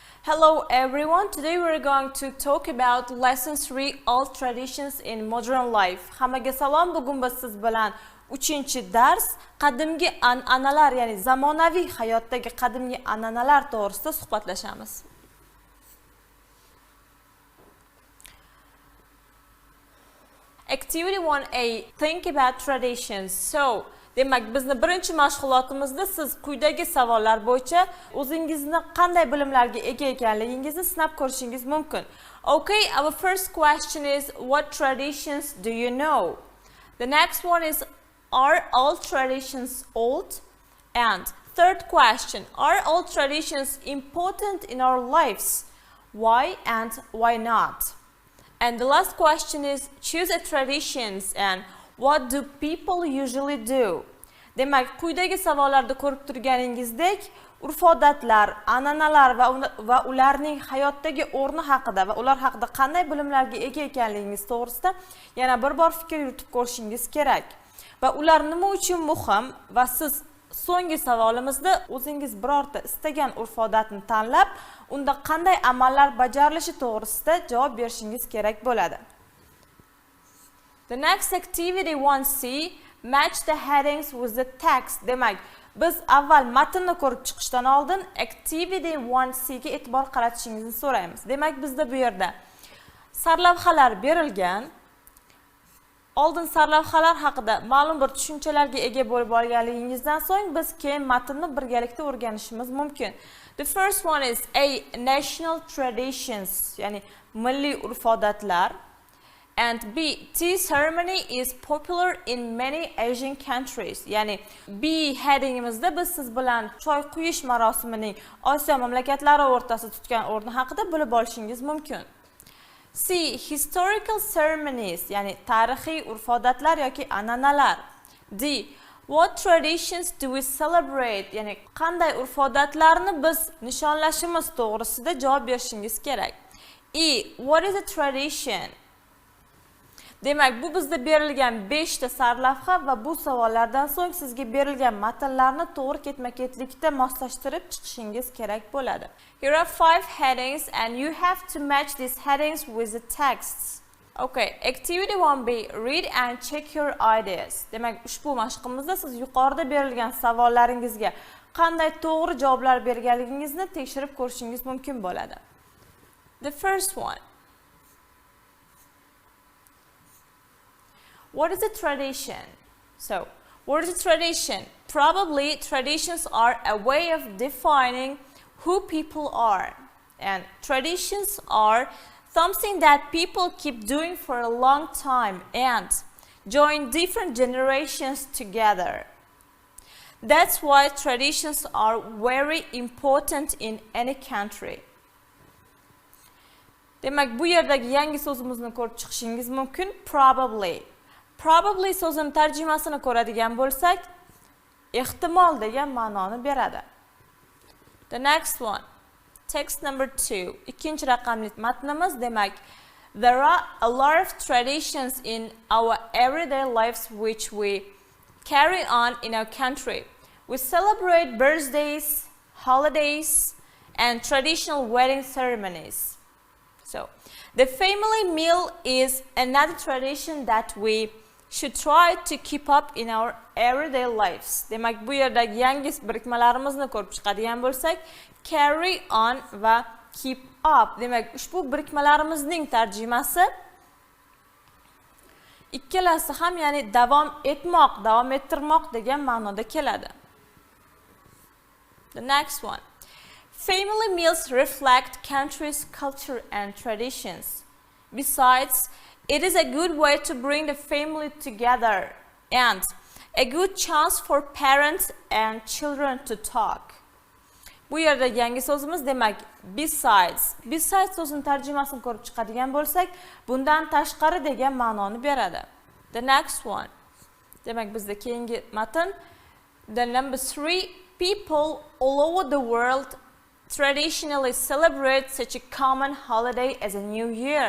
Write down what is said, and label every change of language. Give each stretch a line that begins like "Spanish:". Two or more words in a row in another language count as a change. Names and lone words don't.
English: Hello everyone, today we're going to talk about lesson 3 old traditions in modern life.
Uzbek: Hammaga salom, bugun biz siz bilan 3-dars qadimgi an'analar, ya'ni zamonaviy hayotdagi qadimgi an'analar to'g'risida suhbatlashamiz.
English: Activity 1A, think about traditions. So,
Uzbek: demak, bizni birinchi mashg'ulotimizda siz quyidagi savollar bo'yicha o'zingizni qanday bilimlarga ega ekanligingizni sinab ko'rishingiz mumkin.
English: Okay, our first question is, what traditions do you know? The next one is, are all traditions old? And third question, are all traditions important in our lives? Why and why not? And the last question is, choose a traditions and what do people usually do?
Uzbek: Demak, quyidagi savollarda ko'rib turganingizdek, urf-odatlar, an'analar va ularning hayotdagi o'rni haqida va ular haqida qanday bilimlarga ega ekanligingiz to'g'risida yana bir bor fikr yuritib ko'rishingiz kerak. Va ular nima uchun muhim va siz so'nggi savolimizda o'zingiz birorta istagan urf-odatni tanlab, unda qanday amallar bajarilishi to'g'risida javob berishingiz kerak bo'ladi.
English: The next activity 1C, match the headings with the text.
Uzbek: Demak, biz avval matnni ko'rib chiqishdan oldin activity 1C ga e'tibor qaratishingizni so'raymiz. Demak, bizda bu yerda sarlavhalar berilgan. Oldin sarlavhalar haqida ma'lum bir tushunchalarga ega bo'lib olganligingizdan so'ng biz keyin matnni birgalikda o'rganishimiz mumkin.
English: The first one is A, national traditions,
Uzbek: ya'ni milliy urf-odatlar.
English: And B, tea ceremony is popular in many Asian countries.
Uzbek: Ya'ni B headingimizda biz siz bilan choy quyish marosimining Osiyo mamlakatlari o'rtasida tutgan o'rni haqida bilib olishingiz mumkin.
English: C, historical ceremonies,
Uzbek: ya'ni tarixiy urf-odatlar yoki an'analar.
English: D, what traditions do we celebrate?
Uzbek: Ya'ni qanday urf-odatlarni biz nishonlashimiz to'g'risida javob berishingiz kerak.
English: E, what is a tradition?
Uzbek: Demak, bu bizda berilgan 5 ta sarlavha va bu savollardan so'ng sizga berilgan matnlarni to'g'ri ketma-ketlikda moslashtirib chiqishingiz kerak bo'ladi.
English: Here are 5 headings and you have to match these headings with the texts. Okay, activity 1B, read and check your ideas.
Uzbek: Demak, ushbu mashqimizda siz yuqorida berilgan savollaringizga qanday to'g'ri javoblar berganligingizni tekshirib ko'rishingiz mumkin bo'ladi.
English: The first one. What is a tradition? So, what is a tradition? Probably traditions are a way of defining who people are. And traditions are something that people keep doing for a long time and join different generations together. That's why traditions are very important in any country.
Uzbek: Demak, bu yerdagi yangi so'zimizni ko'rib chiqishingiz mumkin.
English: Probably.
Uzbek: Probably so'zini tarjimasini ko'radigan bo'lsak, ehtimol degan ma'noni beradi.
English: The next one, text number 2.
Uzbek: Ikkinchi raqamli matnimiz, demak,
English: there are a lot of traditions in our everyday lives which we carry on in our country. We celebrate birthdays, holidays, and traditional wedding ceremonies. So, the family meal is another tradition that we should try to keep up in our everyday lives.
Uzbek: Demak, bu yerdagi yangi birikmalarimizni ko'rib chiqadigan bo'lsak,
English: carry on va keep up.
Uzbek: Demak, ushbu birikmalarimizning tarjimasi ikkalasi ham, ya'ni davom etmoq, davom ettirmoq degan ma'noda keladi.
English: The next one. Family meals reflect country's culture and traditions. Besides, it is a good way to bring the family together and a good chance for parents and children to talk.
Uzbek: Bu yerda yangi so'zimiz, demak, besides. Besides so'zining tarjimasini ko'rib chiqadigan bo'lsak, bundan tashqari degan ma'noni beradi. The next one. Demak, bizda keyingi matn.
English: The number 3, people all over the world traditionally celebrate such a common holiday as a New Year.